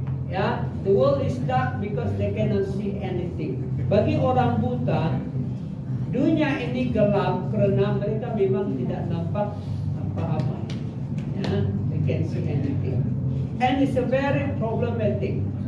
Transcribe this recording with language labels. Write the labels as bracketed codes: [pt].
[en] Ya, the world is dark because they cannot see anything. [ms] Bagi orang buta, dunia ini gelap karena mereka memang tidak nampak apa-apa. [en] Ya, they can't see anything. And it's a very problematic.